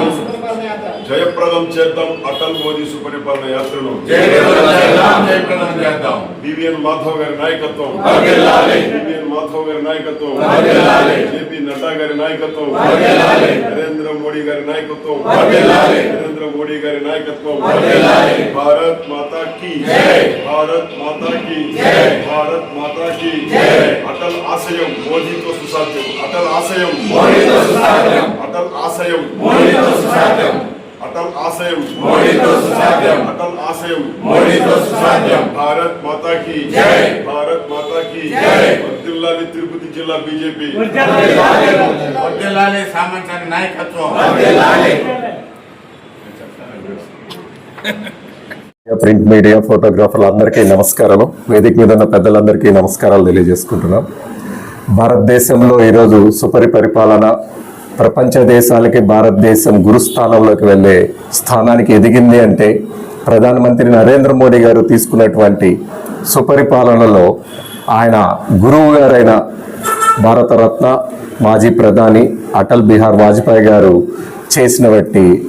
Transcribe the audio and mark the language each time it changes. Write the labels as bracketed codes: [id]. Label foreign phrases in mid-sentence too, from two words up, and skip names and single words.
[te] జయప్రదం చేద్దాం అటల్ మోదీ సుపరిపాలన యాత్రను. బివిఎన్ మాధవ్ గారి నాయకత్వం, బివిఎన్ మాధవ్ గారి నాయకత్వం, జేపీ నడ్డా గారి నాయకత్వం, నరేంద్ర మోడీ గారి నాయకత్వం, నరేంద్ర మోడీ గారి నాయకత్వం. [hi] भारत माता की भारत माता की भारत माता की [te] అటల్ ఆశయం మోదీతో సుసాధ్యం. అటల్ ఆశయం మోదీతో సుసాధ్యం. అటల్ ఆశయం మోదీతో సుసాధ్యం. అటల్ ఆశయం మోదీతో సుసాధ్యం. అటల్ ఆశయం మోదీతో సుసాధ్యం. [hi] भारत माता की जय, भारत माता की जय. [te] వర్ధిల్లాలి తిరుపతి జిల్లా బీజేపీ, వర్ధిల్లాలి సామంత్ గారి నాయకత్వం, వర్ధిల్లాలి. ప్రింట్ మీడియా ఫోటోగ్రాఫర్లు అందరికీ నమస్కారాలు. వేదిక మీద ఉన్న పెద్దలందరికీ నమస్కారాలు తెలియజేసుకుంటున్నాం. భారతదేశంలో ఈరోజు సుపరిపాలన ప్రపంచ దేశాలకి భారతదేశం గురుస్థానంలోకి వెళ్ళే స్థానానికి ఎదిగింది అంటే ప్రధానమంత్రి నరేంద్ర మోడీ గారు తీసుకున్నటువంటి సుపరిపాలనలో ఆయన గురువు గారైన భారతరత్న మాజీ ప్రధాని అటల్ బిహారీ వాజ్పేయి గారు చేసినటువంటి